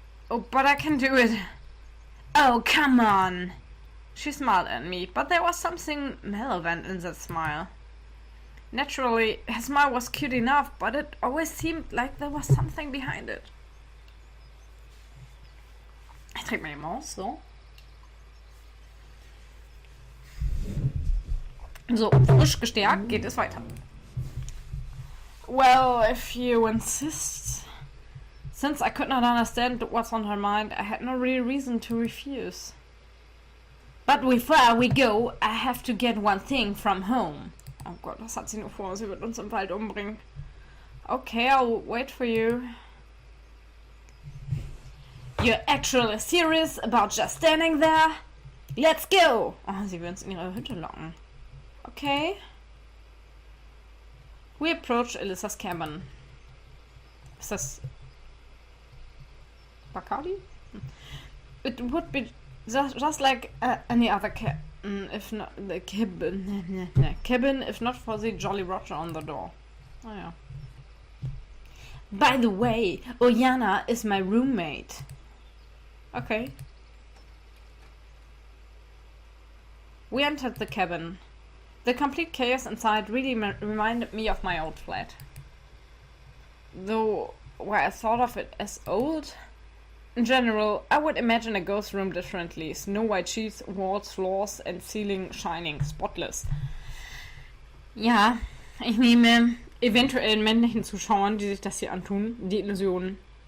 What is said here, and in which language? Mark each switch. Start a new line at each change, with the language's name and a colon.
English: Oh, but I can do it. Oh, come on. She smiled at me, but there was something malevolent in that smile. Naturally, her smile was cute enough, but it always seemed like there was something behind it.
German: Ich trinke mal die Maus, so. So, frisch gestärkt geht es weiter.
English: Well, if you insist. Since I could not understand what's on her mind, I had no real reason to refuse. But before we go, I have to get one thing from home.
German: Oh Gott, was hat sie nur vor? Sie wird uns im Wald umbringen.
English: Okay, I'll wait for you. You're actually serious about just standing there? Let's go!
German: Oh, sie will uns in ihre Hütte locken.
English: Okay. We approach Alyssa's cabin.
German: Ist das Bacardi?
English: It would be just like any other cabin, if not the cabin, if not for the Jolly Roger on the door. Oh yeah. By the way, Oyana is my roommate. Okay. We entered the cabin. The complete chaos inside really reminded me of my old flat. Though, why I thought of it as old? In general, I would imagine a ghost room differently. Snow white sheets, walls, floors and ceiling shining, spotless.
German: Ja, ich nehme eventuell männlichen Zuschauern, die sich das hier antun, die Illusion.